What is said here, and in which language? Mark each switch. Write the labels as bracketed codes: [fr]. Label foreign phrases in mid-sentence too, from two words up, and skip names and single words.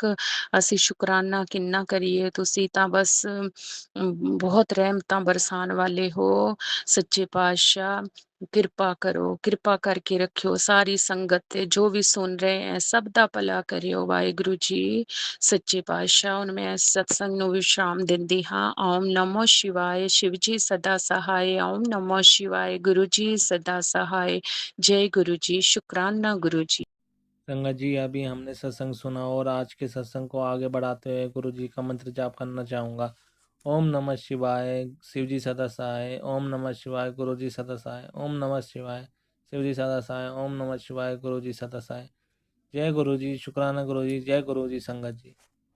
[pa] ਅਸੀਂ ਸ਼ੁਕਰਾਨਾ ਕਿੰਨਾ ਕਰੀਏ, ਤੁਸੀਂ ਤਾਂ ਬਸ ਬਹੁਤ ਰਹਿਮਤਾਂ ਬਰਸਾਉਣ ਵਾਲੇ ਹੋ ਸੱਚੇ ਪਾਤਸ਼ਾਹ। ਕਿਰਪਾ ਕਰੋ, ਕਿਰਪਾ ਕਰਕੇ ਰੱਖਿਓ ਸਾਰੀ ਸੰਗਤ ਤੇ, ਜੋ ਵੀ ਸੁਣ ਰਹੇ ਹੈ ਸਭ ਦਾ ਭਲਾ ਕਰਿਓ ਵਾਹਿਗੁਰੂ ਜੀ ਸੱਚੇ ਪਾਤਸ਼ਾਹ। ਹੁਣ ਮੈਂ ਇਸ ਸਤਸੰਗ ਨੂੰ ਵਿਸ਼ਰਾਮ ਦਿੰਦੀ ਹਾਂ। [hi] ओम नमो शिवाय, शिव जी सदा सहाय। ओम नमो शिवाय, गुरु जी सदा सहाय। जय गुरु जी, शुक्राना गुरु जी। संगत जी अभी हमने सत्संग सुना और आज के सत्संग को आगे बढ़ाते हुए गुरु जी का मंत्र जाप करना चाहूँगा। ओम नमः शिवाय, शिव जी सदा सहाय। ओम नमः शिवाय, गुरु जी सदा सहाय। ओम नमः शिवाय, शिव जी सदा सहाय। ओम नमः शिवाय, गुरु जी सदा सहाय। जय गुरु जी, शुक्राना गुरु जी, जय गुरु जी संगत जी।